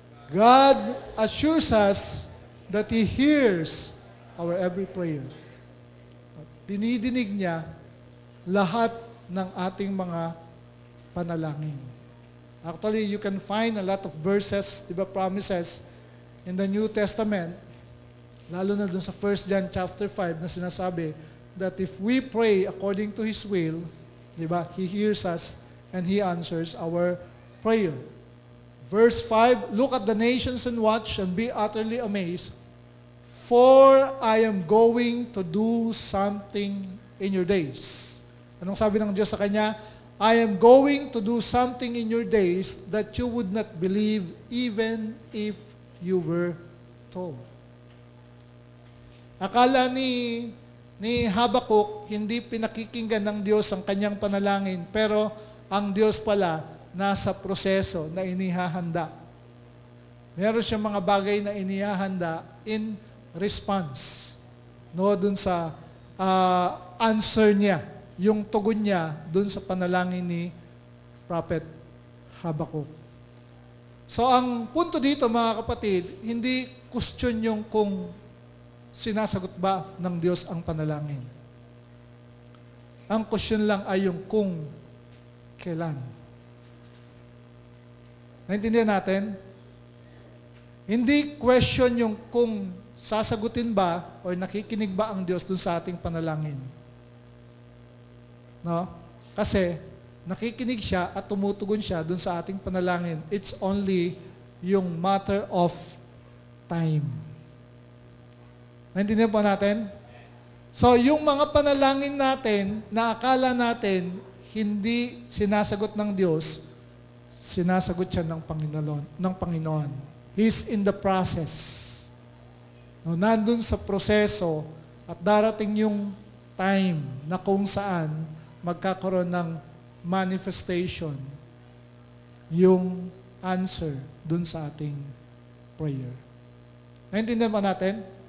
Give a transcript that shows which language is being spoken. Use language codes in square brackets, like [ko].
[en] God assures us that He hears our every prayer. [tl] Dinidinig niya lahat ng ating mga panalangin. [en] Actually, you can find a lot of verses, diba, promises in the New Testament, [tl] lalo na dun sa [en] 1 John chapter 5 na sinasabi that if we pray according to His will, diba, He hears us and He answers our prayer. Verse 5, look at the nations and watch and be utterly amazed, for I am going to do something in your days. [tl] Anong sabi ng Diyos sa kanya? [en] I am going to do something in your days that you would not believe even if you were told. [tl] Akala ni Habakuk, hindi pinakikinggan ng Diyos ang kanyang panalangin, pero ang Diyos pala nasa proseso na inihahanda. Meron siyang mga bagay na inihahanda [en] in response. [tl] No, dun sa answer niya, yung tugon niya dun sa panalangin ni Prophet Habakuk. So ang punto dito mga kapatid, hindi question yung kung sinasagot ba ng Diyos ang panalangin. Ang question lang ay yung kung kailan. Naintindihan natin? Hindi question yung kung sasagutin ba o nakikinig ba ang Diyos dun sa ating panalangin. No? Kasi nakikinig siya at tumutugon siya dun sa ating panalangin. [en] It's only yung matter of time. [tl] Naintindihan po natin? So, yung mga panalangin natin na akala natin hindi sinasagot ng Diyos, sinasagot siya ng Panginoon. [en] He's in the process. [tl] No, nandun sa proseso at darating yung time na kung saan magkakaroon ng manifestation yung answer dun sa ating prayer. Naintindihan ba natin?